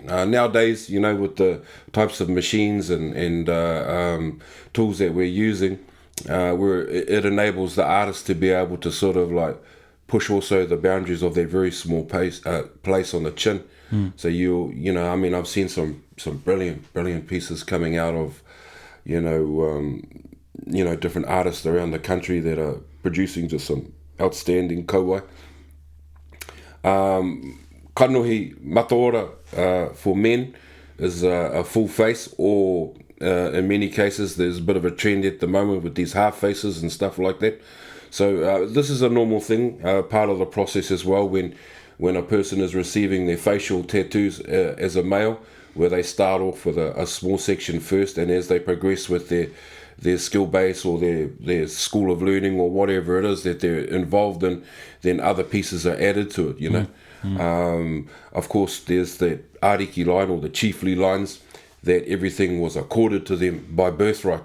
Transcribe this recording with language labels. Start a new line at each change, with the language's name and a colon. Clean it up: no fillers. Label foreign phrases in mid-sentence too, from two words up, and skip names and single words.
English: Nowadays, with the types of machines and tools that we're using, it enables the artist to be able to sort of like push also the boundaries of their very small place on the chin. So I've seen some brilliant pieces coming out of different artists around the country that are producing just some outstanding kauai.
Māori: Kanohi mataora
English: for men is a full face, or in many cases there's a bit of a trend at the moment with these half faces and stuff like that. So this is a normal thing, part of the process as well, when a person is receiving their facial tattoos as a male, where they start off with a small section first, and as they progress with their skill base or their school of learning or whatever it is that they're involved in, then other pieces are added to it, Of course, there's the ariki line or the chiefly lines, that everything was accorded to them by birthright.